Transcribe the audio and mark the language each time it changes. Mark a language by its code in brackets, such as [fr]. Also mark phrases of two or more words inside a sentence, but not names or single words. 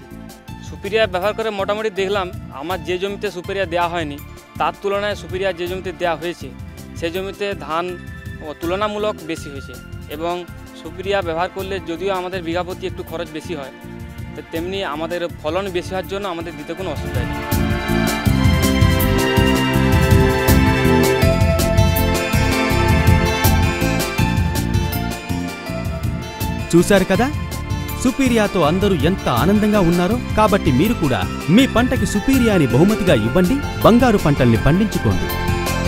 [bn] সুপিরিয়া ব্যবহার করে মোটামুটি দেখলাম আমার যে জমিতে সুপিরিয়া দেওয়া হয়নি তার তুলনায় সুপিরিয়া যে জমিতে দেওয়া হয়েছে সেই জমিতে ধান তুলনামূলক বেশি হয়েছে এবং সুপিরিয়া ব্যবহার করলে যদিও আমাদের বিঘা প্রতি একটু খরচ বেশি হয় তো তেমনি আমাদের ফলন বেশি হওয়ার জন্য আমাদের দিতে কোনো অসুবিধা নেই। [te] చూశారు కదా, సుపీరియాతో అందరూ ఎంత ఆనందంగా ఉన్నారో. కాబట్టి మీరు కూడా మీ పంటకి సుపీరియాని బహుమతిగా ఇవ్వండి, బంగారు పంటల్ని పండించుకోండి.